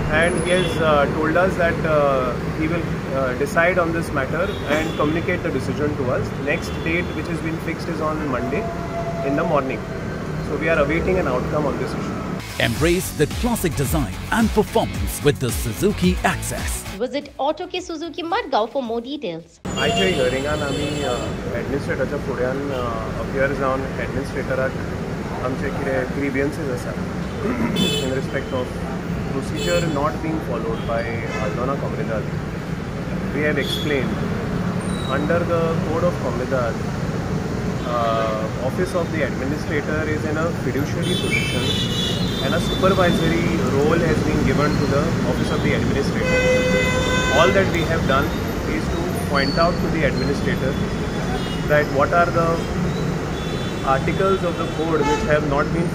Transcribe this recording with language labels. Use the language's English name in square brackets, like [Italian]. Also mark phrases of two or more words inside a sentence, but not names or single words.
[English] and he has told us that he will decide on this matter and communicate the decision to us. Next date which has been fixed is on Monday in the morning. So we are awaiting an outcome on this issue. Embrace the classic design and performance with the Suzuki Access. Visit Auto Suzuki Madgaon for more details. [Konkani] आयच्या हियरिंगान आमी एडमिनिस्ट्रेटराच्या फुड्यान अपियर जावन एडमिनिस्ट्रेटराक आमचे कितें ग्रीवियन्सीस आसा [English] in respect of procedure not being followed by [Konkani] आल्दोना कोमुनिदाद. [English] We have explained under the code of Comunidad office of the administrator is in a fiduciary position and a supervisory role has been given to the office of the administrator. All that we have done is to point out to the administrator that what are the articles of the code which have not been